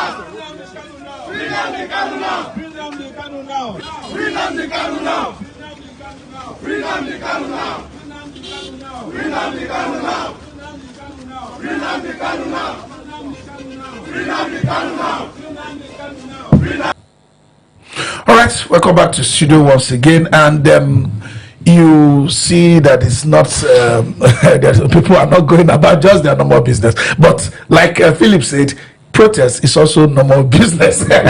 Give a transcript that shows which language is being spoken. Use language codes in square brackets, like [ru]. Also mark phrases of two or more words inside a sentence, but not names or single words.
[en] Free Nnamdi Kanu now. Free Nnamdi Kanu now. Free Nnamdi Kanu now. Free Nnamdi Kanu now. Free Nnamdi Kanu now. Free Nnamdi Kanu now. Free Nnamdi Kanu now. All right, welcome back to studio once again, and you see that it's not people are not going about just their normal business, but like Philip said, protest is also normal business.